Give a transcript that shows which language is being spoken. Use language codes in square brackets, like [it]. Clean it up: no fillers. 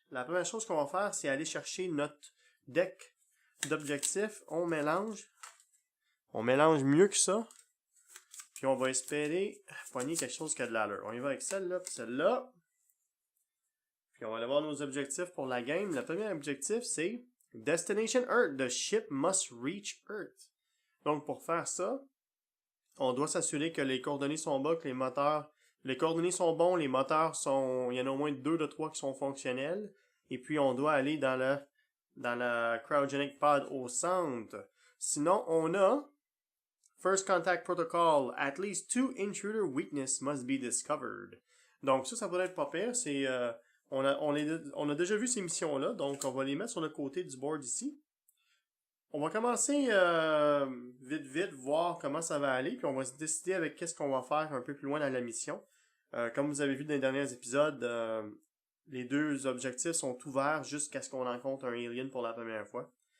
[fr] La première chose qu'on va faire, c'est aller chercher notre deck d'objectifs. On mélange mieux que ça. Puis on va espérer poigner quelque chose qui a de l'allure. On y va avec celle-là puis celle-là. Puis on va aller voir nos objectifs pour la game. Le premier objectif, c'est Destination Earth. [en] The ship must reach Earth. [fr] Donc pour faire ça, on doit s'assurer que les coordonnées sont bonnes, que les coordonnées sont bons, les moteurs il y en a au moins 2 de 3 qui sont fonctionnels. Et puis on doit aller dans la cryogenic pod au centre. Sinon, on a First Contact Protocol. [en] At least 2 intruder weakness must be discovered. [fr] Donc ça pourrait être pas pire. On a déjà vu ces missions-là, donc on va les mettre sur le côté du board ici. On va commencer vite, voir comment ça va aller, puis on va se décider avec qu'est-ce qu'on va faire un peu plus loin dans la mission. Comme vous avez vu dans les derniers épisodes, les deux objectifs sont ouverts jusqu'à ce qu'on rencontre un alien pour la première fois.